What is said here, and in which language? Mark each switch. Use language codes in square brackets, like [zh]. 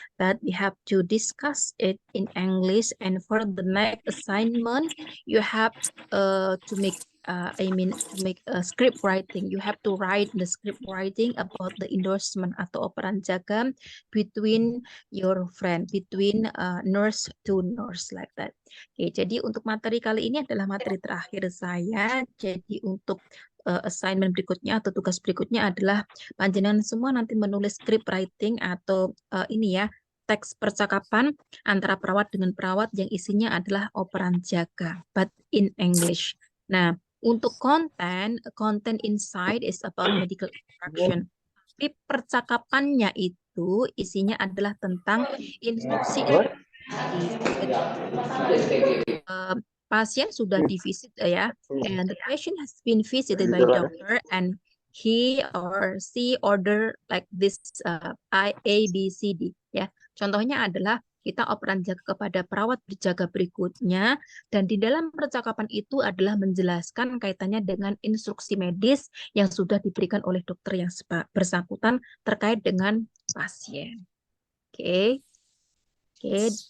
[en] But we have to discuss it in English. And for the next assignment, you have to make to make a script writing. You have to write the script writing about the endorsement [id] atau operan jaga [en] between your friend, between nurse to nurse like that. [id] Oke, jadi untuk materi kali ini adalah materi terakhir saya. Jadi untuk assignment berikutnya atau tugas berikutnya adalah panjenengan semua nanti menulis script writing atau ini ya, teks percakapan antara perawat dengan perawat yang isinya adalah operan jaga, [en] but in English. [id] Nah, untuk konten [en] inside is about medical instruction. [id] Tapi percakapannya itu isinya adalah tentang instruksi. Jadi pasien sudah divisit ya, [en] and the patient has been visited by doctor and he or she order like this A, B, C, D ya. [id] Contohnya adalah kita operan jaga kepada perawat berjaga berikutnya dan di dalam percakapan itu adalah menjelaskan kaitannya dengan instruksi medis yang sudah diberikan oleh dokter yang bersangkutan terkait dengan pasien. Oke. Oke.